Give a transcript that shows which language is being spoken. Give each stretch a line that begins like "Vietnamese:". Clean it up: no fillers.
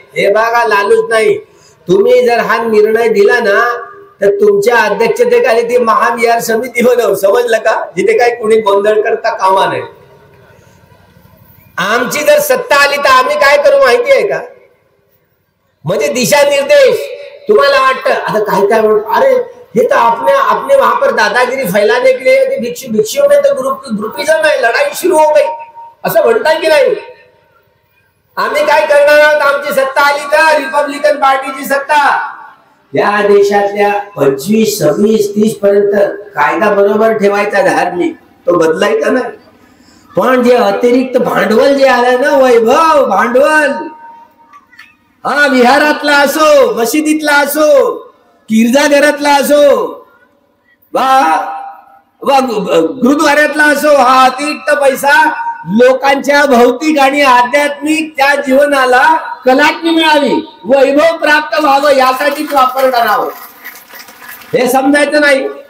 Marathi: हे बघा, लालूच नाही. तुम्ही जर हा निर्णय दिला ना तर तुमच्या अध्यक्षतेखाली ती महाविहार समिती बनव. समजलं का? जिथे काही कुणी गोंधळ करता कामा नये. आमची जर सत्ता आली तर आम्ही काय करू माहिती आहे का? म्हणजे दिशा निर्देश. तुम्हाला वाटतं आता काय
Hindi: अरे ये तो अपने वहां पर दादागिरी फैलाने के लिए भिक्षुओं में तो ग्रुपिज्म है, लड़ाई शुरू हो गई
Marathi: असं म्हणतात की नाही? आम्ही काय करणार आहोत? आमची सत्ता आली तर रिपब्लिकन पार्टीची सत्ता या देशातल्या 25, 26, 30 पर्यंत कायदा बरोबर ठेवायचा धार्मिक, तो बदलायचा नाही. पण जे अतिरिक्त भांडवल जे आलं ना, वैभव भांडवल, हा विहारातला असो, मशिदीतला असो, गिरजाघरातला असो वा गुरुद्वाऱ्यातला असो, हा अतिरिक्त पैसा लोकांच्या भौतिक आणि आध्यात्मिक त्या जीवनाला कलाटणी मिळावी, वैभव प्राप्त व्हावं यासाठीच वापरणार आहोत. हे समजायचं नाही.